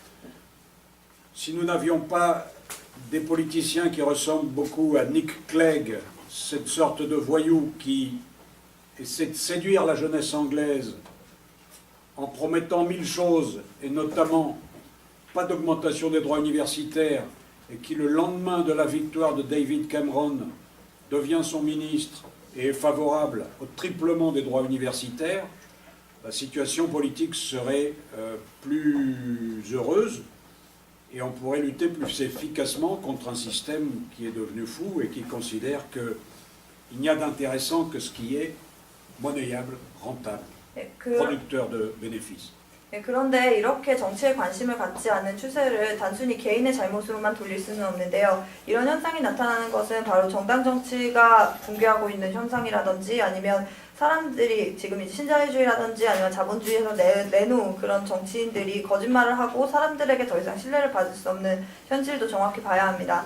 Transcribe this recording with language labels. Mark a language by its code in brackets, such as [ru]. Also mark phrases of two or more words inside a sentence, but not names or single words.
[fr] si nous n'avions pas des politiciens qui ressemblent beaucoup à Nick Clegg, cette sorte de voyou qui essaie de séduire la jeunesse anglaise en promettant 1000 choses, et notamment pas d'augmentation des droits universitaires, et qui le lendemain de la victoire de David Cameron devient son ministre et est favorable au triplement des droits universitaires, la situation politique serait plus heureuse et on pourrait lutter plus efficacement contre un système qui est devenu fou et qui considère qu'il n'y a d'intéressant que ce qui est monnayable, rentable, producteur de bénéfices. [ko] 네, 그런데 이렇게 정치에 관심을 갖지 않는 추세를 단순히 개인의 잘못으로만 돌릴 수는 없는데요. 이런 현상이 나타나는 것은 바로 정당 정치가 붕괴하고 있는 현상이라든지 아니면 사람들이 지금 이제 신자유주의라든지 아니면 자본주의에서 내놓은 그런 정치인들이 거짓말을 하고 사람들에게 더 이상 신뢰를 받을 수 없는 현실도 정확히 봐야 합니다.